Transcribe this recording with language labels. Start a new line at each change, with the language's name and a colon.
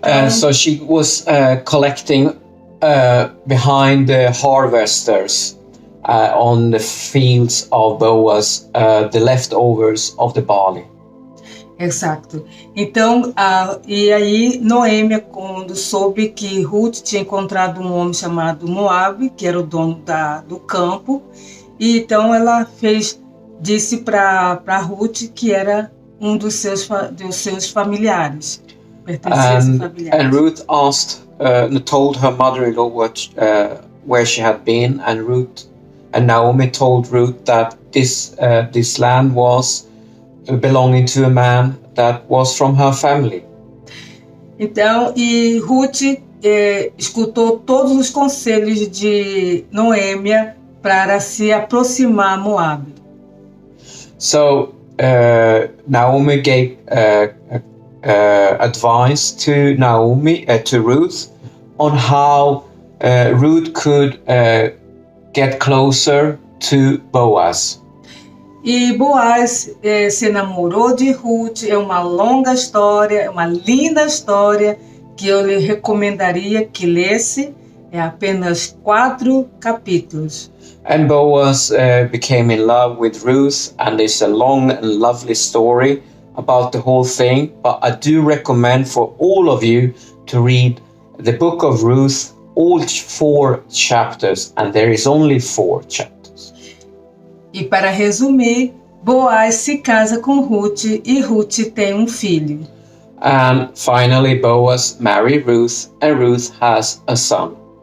English: So she was collecting behind the harvesters on the fields of Boaz, the leftovers of the barley.
Portuguese: Exato. Então, e aí Noêmia, quando soube que Ruth tinha encontrado um homem chamado Moabe, que era o dono do campo, e então ela disse para Ruth que era um dos seus familiares. And Ruth asked, told her mother-in-law where she had been, and Naomi told Ruth that this land was belonging to a man that was from her family. Então, e Ruth escutou todos os conselhos de Noêmia para se aproximar a Moabe. So Naomi gave advice to Ruth on how Ruth could get closer to Boaz. E Boaz se namorou de Ruth. É uma longa história, é uma linda história que eu lhe recomendaria que lesse. É apenas 4 capítulos.
English: And Boaz became in love with Ruth, and it's a long and lovely story about the whole thing. But I do recommend for all of you to read the book of Ruth, all 4 chapters, and there is only 4 chapters.
Portuguese: E para resumir, Boaz se casa com Ruth e Ruth tem um filho.
English: And finally Boaz married Ruth, and Ruth has a son.